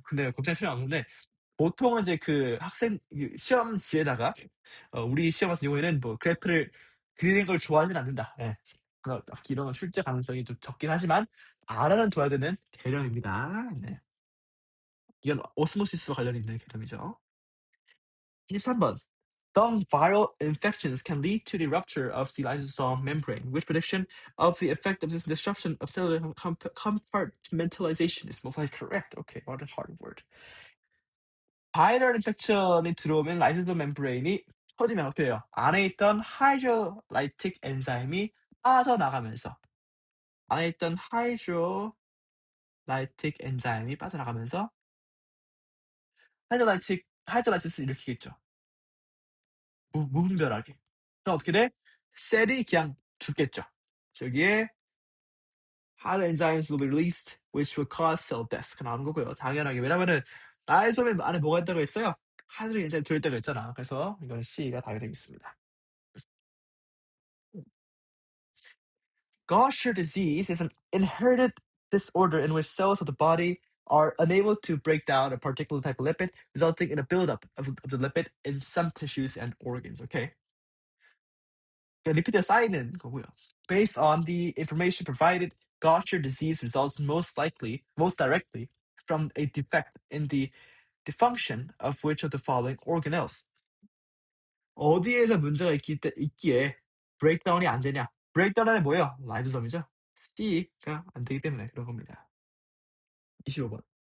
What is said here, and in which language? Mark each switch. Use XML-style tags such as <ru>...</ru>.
<ko>근데 걱정할 필요 없는데 보통은 이제 그 학생 시험지에다가 우리 시험 같은 경우에는 뭐 그래프를 그리는 걸 좋아하진 않는다. 예. 이런 건 출제 가능성이 좀 적긴 하지만 알아는 둬야 되는 개념입니다. 네. 이건 오스모시스와 관련이 있는 개념이죠. 23번.</ko> <en>Some viral infections can lead to the rupture of the lysosome membrane. Which prediction of the effect of this disruption of cellular compartmentalization is most likely correct? Okay, what a hard word.</en> <ko>바이럴 인펙션이 들어오면 라이소솜 멤브레인이 터지면 어떻게 돼요? 안에 있던 하이드로라이틱 엔자임이 빠져나가면서 안에 있던 하이드로라이틱 엔자임이 빠져나가면서 하이드로라이시스를 일으키겠죠. 무분별하게. 그럼 어떻게 돼? 셀이 그냥 죽겠죠. 저기에</ko> <en>hydro enzymes will be released, which will cause cell death.</en> <ko>나오는 거고요. 당연하게. 왜냐면은 라이소솜 안에 뭐가 있다고 했어요? 하이드로 엔자임 들어있다고 했잖아. 그래서 이건 C가 답이 되겠습니다.</ko> <en>Gaucher disease is an inherited disorder in which cells of the body are unable to break down a particular type of lipid, resulting in a buildup of the lipid in some tissues and organs. Okay.</en> <ko>리피드가 쌓이는 거고요.</ko> <en>Based on the information provided, Gaucher disease results most directly from a defect in the function of which of the following organelles?</en> <ko>어디에서 문제가 있기에 브레이크다운이 안 되냐? 브레이크다운 안에 뭐예요? 라이소솜이죠. C가 안 되기 때문에 그런 겁니다. 25번.</ko>